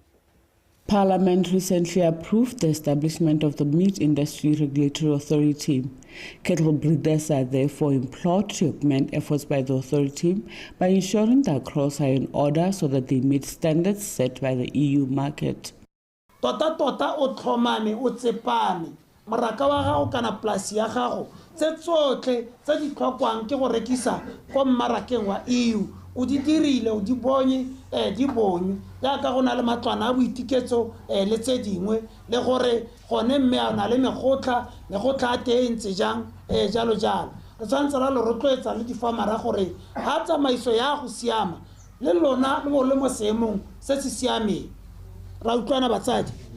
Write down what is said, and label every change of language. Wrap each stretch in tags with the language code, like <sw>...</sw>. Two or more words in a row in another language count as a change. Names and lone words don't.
<en>Parliament recently approved the establishment of the Meat Industry Regulatory Authority. Cattle breeders are therefore implored to augment efforts by the authority by ensuring that crops are in order so that they meet standards set by the EU market.</en> <tn>Tota o tlhomame o tsepame maraka wa gago kana polasi ya gago tse tsotlhe tse di tlhokwang ke go rekisa ko mmarakeng wa EU o di dirile o di bonye di bonye jaaka go na le matlwana a boitiketso le tse dingwe le gore gone mme a na le megotla a teng ntse jang jalo jalo re tshwanetse ra le rotloetsa le difamara gore ha tsamaiso ya go siama le lona le bo le mo seemong se se siameng ra utlwana batsadi</tn>